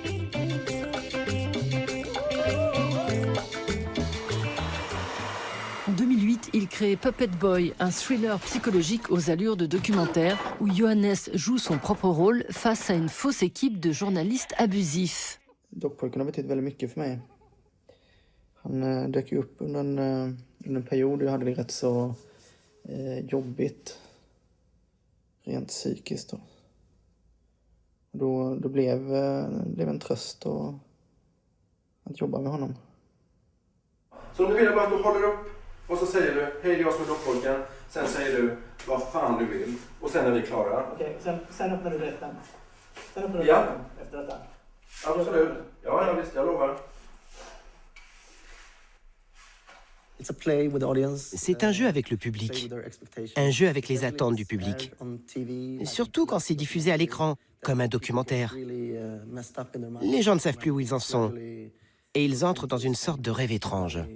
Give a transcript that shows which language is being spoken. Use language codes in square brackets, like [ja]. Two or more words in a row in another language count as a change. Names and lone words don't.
[fr] En 2008, il crée Puppet Boy, un thriller psychologique aux allures de documentaire, où Johannes joue son propre rôle face à une fausse équipe de journalistes abusifs. [sv] Dockpojken har betytt väldigt mycket för mig. Han dök ju upp under en period där jag hade det rätt så jobbigt rent psykiskt. Då blev en tröst att jobba med honom. Så nu vill jag bara att du håller upp och så säger du hej, det är jag som är dockpojken. Sen säger du vad fan du vill och sen är vi klara. Okej, sen öppnar du rätten. Sen öppnar du Ja. rätten efter detta. Absolut. Ja, visst, jag lovar. [fr] C'est un jeu avec le public, un jeu avec les attentes du public, surtout quand c'est diffusé à l'écran, comme un documentaire. Les gens ne savent plus où ils en sont, et ils entrent dans une sorte de rêve étrange.